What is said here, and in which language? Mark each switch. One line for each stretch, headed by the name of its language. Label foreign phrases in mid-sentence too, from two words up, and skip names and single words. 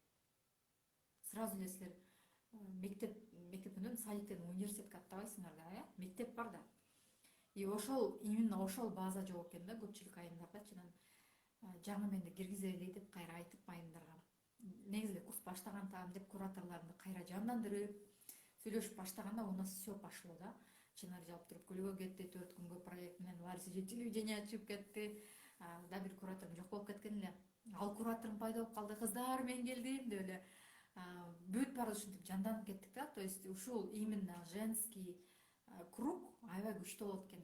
Kyrgyz: Сразу эле силер мектептен садиктен университетке аттабайсыңар да, мектеп бар да. И ошол, именно ошол база жок экен да көпчүлүк айымдардачы. Жаңы менди киргизе эле деп кайра айтып айымдарга. Негизи курс баштаган деп кураторлорду кайра жандандырып, сүйлөшүп баштаганда
Russian: у нас все пошло
Kyrgyz: да. Чынар жалп туруп күлгө кетти, 4 күнгө проект менен Лариса же телевидение ачып кетти. Да бир кураторум жок болуп кеткен эле. Ал кураторум пайда болуп калды, кыздар мен келдим деп эле. Бүт баары ушинтип жанданып кеттик да.
Russian: То есть
Kyrgyz: ушул
Russian: именно женский круг
Kyrgyz: аябай күчтүү болот экен.